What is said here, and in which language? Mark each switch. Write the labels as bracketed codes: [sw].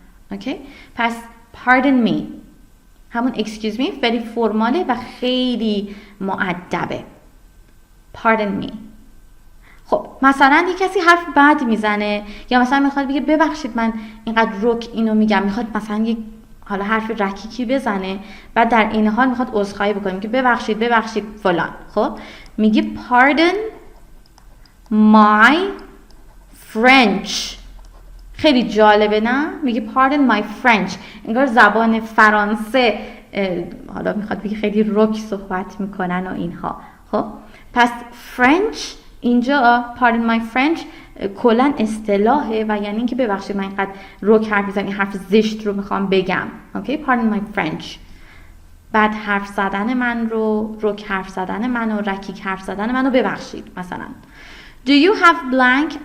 [fa] اوکی؟ پس [en] pardon me [fa] همون [en] excuse me [fa] ولی فرماله و خیلی مؤدبه. [en] pardon me. [fa] خب مثلا یه کسی حرف بد میزنه یا مثلا میخواد بگه ببخشید من اینقدر رک اینو میگم، میخواد مثلا یک حالا حرف رکیکی بزنه، بعد در این حال میخواد عذرخواهی بکنه، میگه ببخشید فلان. خب میگه [en] pardon my French. [fa] خیلی جالبه نه؟ میگه [en] pardon my French، [fa] انگار زبان فرانسه حالا میخواد بگه خیلی رک صحبت میکنن و اینها. خب پس French اینجا [en] pardon my French [fa] کلن اصطلاحه و یعنی اینکه ببخشید من اینقدر رک حرف میزنم، این حرف زشت رو میخوام بگم. [en] Okay? pardon my French. [fa] بعد حرف زدن من رو، رک حرف زدن من و رکیک حرف زدن من رو ببخشید. [en] مثلا Do you have blank?